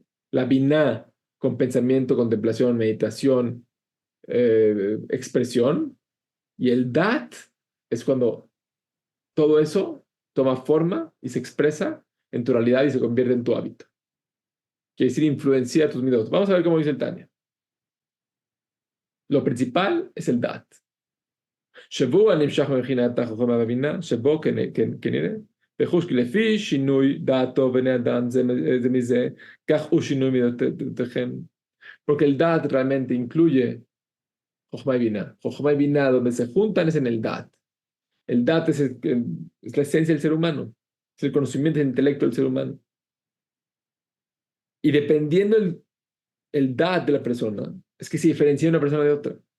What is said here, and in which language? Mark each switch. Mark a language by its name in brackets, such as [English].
[Spanish] La Binah con pensamiento, contemplación, meditación, expresión. Y el Dat es cuando todo eso toma forma y se expresa en tu realidad y se convierte en tu hábito. Quiere decir, influencia tus midot. Vamos a ver cómo dice el Tanya. Lo principal es el Dat. [Hebrew] שבו הנמשך מבחינת החוכמה והבינה, שבו כנראה, בחוש לפי שינוי דעתו בני אדם זה מזה, כך הוא שינוי מידותיכם. [Spanish] Porque el Dat realmente incluye Jochma y Binah. Jochma y Binah, donde se juntan, es en el Dat. El Dat es la esencia del ser humano, es el conocimiento, el intelecto del ser humano. Y dependiendo el Dat de la persona, es que se diferencia una persona de otra.